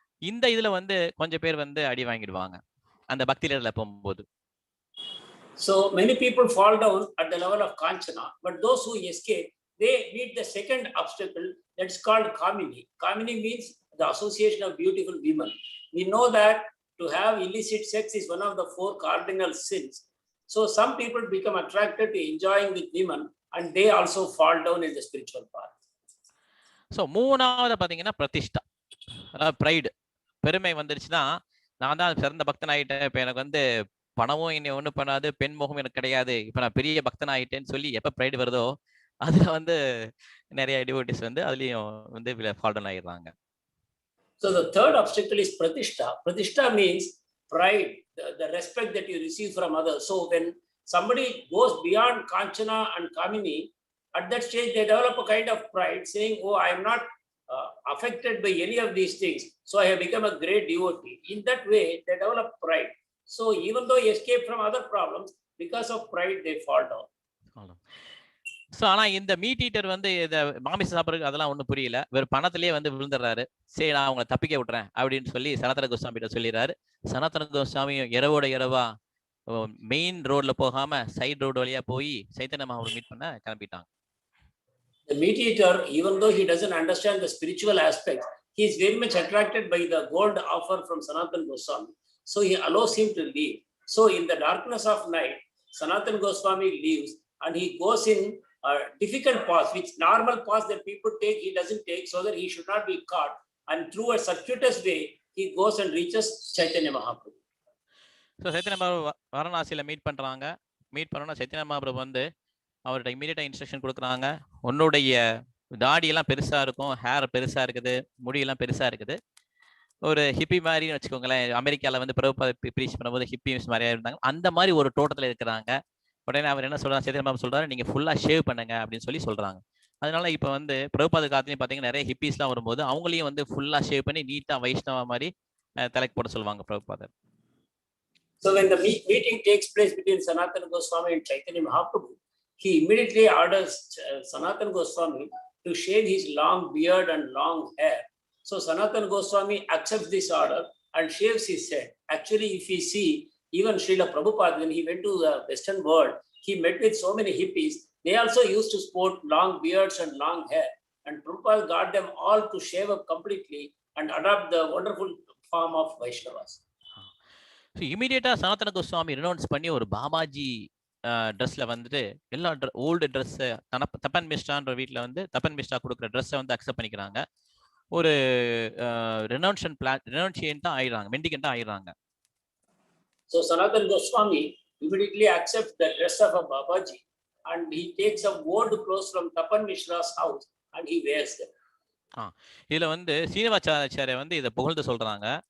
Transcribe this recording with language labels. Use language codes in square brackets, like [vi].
[ta] இந்த இதுல வந்து கொஞ்சம் பேர் வந்து அடி வாங்கிடுவாங்க அந்த பக்தி லெவல்ல போகும்போது. [en] So many people fall down at the level of Kanchana, but those who escape, they meet the second obstacle that's called Kamini. Kamini means the association of beautiful women. We know that to have illicit sex is one of the 4 cardinal sins. So some people become attracted to enjoying with women and they also fall down in the spiritual path. [ta] So மூணாவது பாத்தீங்கன்னா பிரதிஷ்டா, அதாவது bride, பெருமை வந்துருச்சுன்னா நான் தான் சிறந்த பக்தன் ஆகிட்டேன், இப்போ எனக்கு வந்து பணமும் என்னை ஒண்ணும் பண்ணாது, பெண் முகம் எனக்கு கிடையாது, இப்ப நான் பெரிய பக்தன் ஆயிட்டேன்னு சொல்லி எப்ப ப்ரைடு வருதோ அதுல வந்து நிறைய டிவோட்டிஸ் வந்து அதுலயும் வந்து ஃபால் டவுன் ஆயிடுறாங்க. [en] So the third obstacle is pratishtha. Pratishtha means pride, the respect that you receive from others. So when somebody goes beyond Kanchana and Kamini, at that stage they develop a kind of pride, saying, "Oh, I am not affected by any of these things, so I have become a great devotee." In that way, they develop pride. So even though he escaped from other problems, because of pride, they fall down. [ta] So ஆனா இந்த meet eater வந்து இதை மாமிசம் சாப்பிட்றதுக்கு அதெல்லாம் ஒன்றும் புரியல, வேறு பணத்திலேயே வந்து விழுந்துடுறாரு. சரி, நான் அவங்களை தப்பிக்க விட்டுறேன் அப்படின்னு சொல்லி சனாதன கோஸ்வாமிகிட்ட சொல்லிடுறாரு. சனாதன கோஸ்வாமி இரவோட இரவா மெயின் ரோட்ல போகாம சைடு ரோடு வழியா போய் சைத்தன்ய மகாபிரபு மீட் பண்ண கிளம்பிட்டாங்க. [en] The meat eater, even though he doesn't understand the spiritual aspect, he is very much attracted by the gold offer from Sanatana Goswami. So he allows him to leave. So in the darkness of night, Sanatana Goswami leaves and he goes in a difficult path, which normal path that people take, he doesn't take, so that he should not be caught. And through a circuitous way, he goes and reaches Chaitanya Mahaprabhu. [ta] So Chaitanya Mahaprabhu வாரணாசியில meet பண்றாங்க. Meet பண்ணோன்னா சைத்தன்ய மகாபிரபு வந்து அவர்கிட்ட இமீடியட்டா instruction கொடுக்குறாங்க. உன்னுடைய தாடியெல்லாம் பெருசா இருக்கும், hair பெருசா இருக்குது, முடியெல்லாம் பெருசா இருக்குது, ஒரு ஹிப்பி மாதிரின்னு வச்சுக்கோங்களேன். அமெரிக்காவில் வந்து பிரபுபாத ப்ரீச் பண்ணும்போது ஹிப்பிஸ் மாதிரியா இருந்தாங்க, அந்த மாதிரி ஒரு தோட்டத்தில் இருக்கிறாங்க. உடனே அவர் என்ன சொல்றாரு, சைத்தன்ய மகாபிரபு சொல்றாரு, நீங்க ஃபுல்லா ஷேவ் பண்ணுங்க அப்படின்னு சொல்லி சொல்றாங்க. அதனால இப்போ வந்து பிரபுபாத காலத்துலையும் பார்த்தீங்கன்னா நிறைய ஹிப்பிஸ்லாம் வரும்போது அவங்களையும் வந்து ஃபுல்லா ஷேவ் பண்ணி நீட்டா வைஷ்ணவ மாதிரி தலைக்கு போட சொல்லுவாங்க பிரபுபாதர். [en] So when the meeting takes place between Sanatana Goswami and Chaitanya Mahaprabhu, he immediately orders Sanatana Goswami to shave his long beard and long hair. So Sanatana Goswami accepts this order and shaves his head. Actually, if we see, even Srila Prabhupada, when he went to the Western world, he met with so many hippies. They also used to sport long beards and long hair. And Prabhupada got them all to shave up completely and adopt the wonderful form of Vaishnavas. [ta] So இமீடியட்டாக சனாதன கோஸ்வாமி ரினௌன்ஸ் பண்ணி ஒரு பாபாஜி ட்ரெஸ்ஸில் வந்துட்டு எல்லா old ட்ரெஸ்ஸை தப்பன் மிஸ்டான்ற வீட்டில் வந்து தப்பன் மிஸ்டா கொடுக்குற ட்ரெஸ்ஸை வந்து அக்செப்ட் பண்ணிக்கிறாங்க. ஒரு ரெனௌன்சியன்ட்டாக ஆயிடுறாங்க, மெண்டிகண்டாக ஆயிடுறாங்க. [en] So Sanatana Goswami immediately accepts the dress of a Babaji and he takes some old clothes from Tapan Mishra's house and he wears them. [ta] இதில் வந்து சீனிவாச்சாரியா வந்து இதை புகழ்ந்து சொல்கிறாங்க.